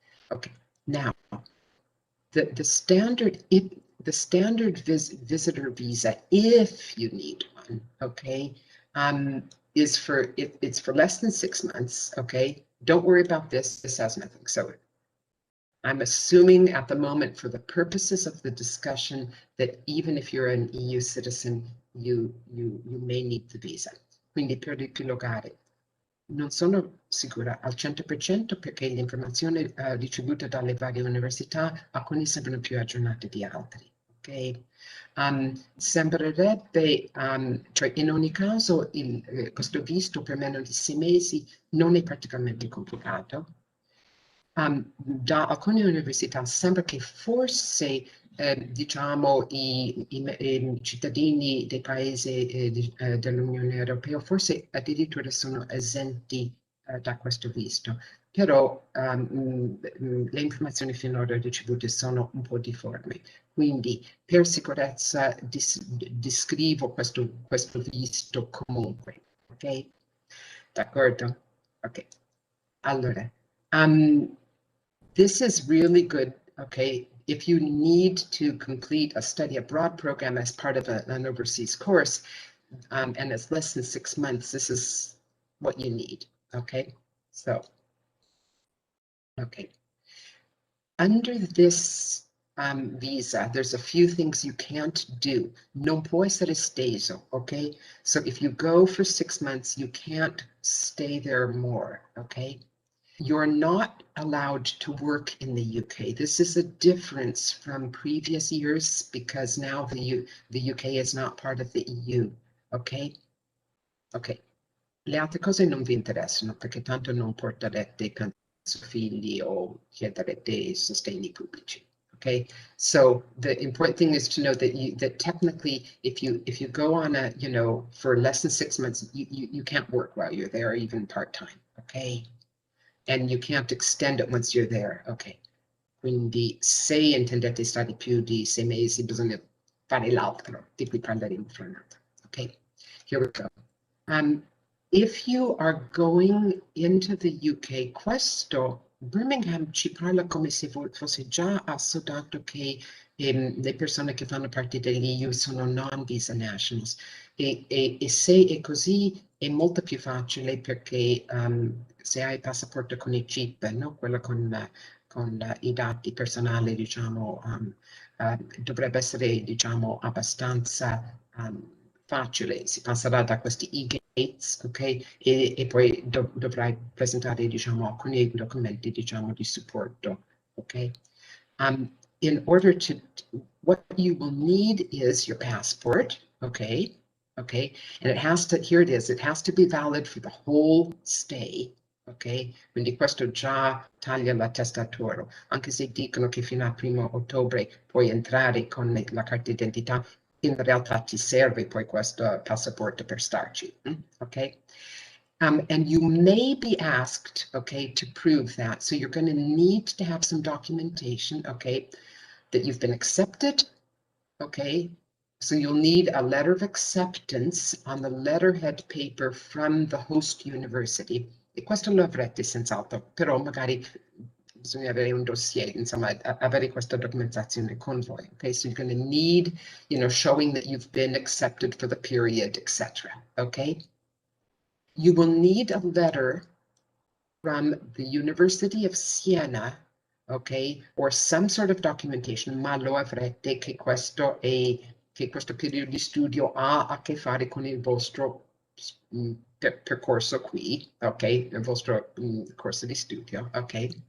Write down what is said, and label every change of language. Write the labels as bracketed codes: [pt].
[en] Okay, now the standard visitor visa, if you need one, okay, it's for less than 6 months. Okay, don't worry about this. This has nothing. So I'm assuming at the moment, for the purposes of the discussion, that even if you're an EU citizen, you may need the visa. [it] Quindi per riepilogare, non sono sicura al 100% perché le informazioni ricevute dalle varie università, alcune sembrano più aggiornate di altri. Ok? Sembrerebbe, cioè in ogni caso, questo visto per meno di 6 mesi non è particolarmente complicato. Da alcune università sembra che forse diciamo i cittadini dei paesi dell'Unione Europea forse addirittura sono esenti da questo visto, però le informazioni finora ricevute sono un po' difformi. Quindi per sicurezza descrivo questo visto comunque, ok? D'accordo? Ok. [en] Allora, this is really good, okay, if you need to complete a study abroad program as part of an overseas course, and it's less than 6 months, this is what you need, okay? So, okay. Under this visa, there's a few things you can't do. [it] Non puoi essere esteso, okay? [en] So if you go for 6 months, you can't stay there more, okay? You're not allowed to work in the UK. This is a difference from previous years because now the UK is not part of the EU, okay? Ok. [it] Le altre cose non vi interessano perché tanto non porterete cancer figli o chiederete sostegni pubblici. [en] Okay, so the important thing is to know that technically, if you go on a, you know, for less than 6 months, you can't work while you're there, even part-time. Okay, and you can't extend it once you're there. [it] Okay, quindi se intendete stare più di 6 mesi bisogna fare l'altro, di cui parleremo fra un attimo. [en] Okay, here we go. If you are going into the UK, [it] questo Birmingham ci parla come se fosse già assodato che le persone che fanno parte dell'EU sono non visa nationals e se è così è molto più facile perché se hai il passaporto con il chip, no? Quello con i dati personali, diciamo, dovrebbe essere, diciamo, abbastanza facile, si passerà da questi e-gates, ok? E poi dovrai presentare, diciamo, alcuni documenti, diciamo, di supporto, ok? [en] In order to, what you will need is your passport, okay? Okay, and it has to, here it is, it has to be valid for the whole stay, ok? [it] Quindi questo già taglia l'attestato, anche se dicono che fino al 1° ottobre puoi entrare con la carta d'identità, in realtà ti serve poi questo passaporto per starci, okay? [en] And you may be asked, okay, to prove that. So you're going to need to have some documentation, okay, that you've been accepted, okay? So you'll need a letter of acceptance on the letterhead paper from the host university. [it] E questo lo avrete senz'altro, però magari bisogna avere un dossier, insomma, avere questa documentazione con voi. [en] Okay, so you're going to need, you know, showing that you've been accepted for the period, etc. Okay. You will need a letter from the University of Siena, okay, or some sort of documentation, [it] ma lo avrete che questo periodo di studio ha a che fare con il vostro percorso qui, ok, il vostro corso di studio, ok.